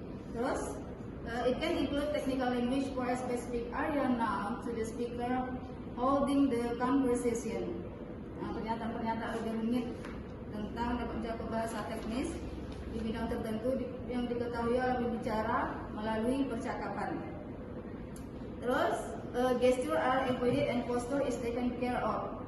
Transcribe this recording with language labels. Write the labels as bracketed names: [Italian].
[English] Terus it can include technical language for a specific area known to the speaker holding the conversation. [Indonesian] Nah, pernyataan-pernyataan lebih rumit tentang dapat mencakup bahasa teknis di bidang tertentu yang diketahui oleh pembicara melalui percakapan. [English] Terus gesture are avoided and posture is taken care of.